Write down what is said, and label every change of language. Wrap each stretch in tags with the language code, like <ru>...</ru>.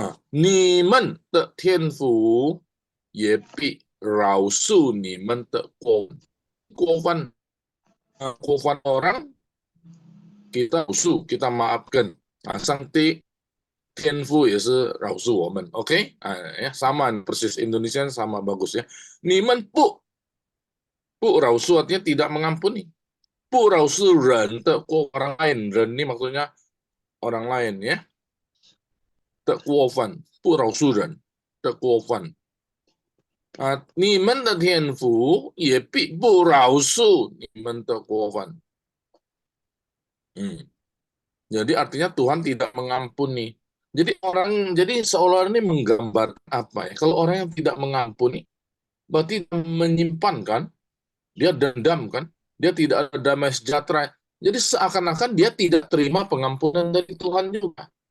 <zh>你们的天父也必饶恕你们的过犯</zh> <id>orang kita rasu, kita maafkan.</id> <zh>Sang 天父也是饶恕我们，OK？</zh> <id>ya sama persis Indonesia sama bagus ya.</id> <zh>你们不饶恕</zh> <id>artinya tidak mengampuni.</id> <zh>不饶恕人的过</zh> <id>orang lain, 人 ini maksudnya orang lain ya.</id> <zh>的过犯，不饶恕人的过犯。你们的天父也必不饶恕你们的过犯。</zh> <id>Jadi artinya Tuhan tidak mengampuni. Jadi seolah ini menggambar apa ya? Kalau orang yang tidak mengampuni, berarti menyimpan kan? Dia dendam kan? Dia tidak ada damai sejahtera. Jadi seakan-akan dia tidak terima pengampunan dari Tuhan juga.</id>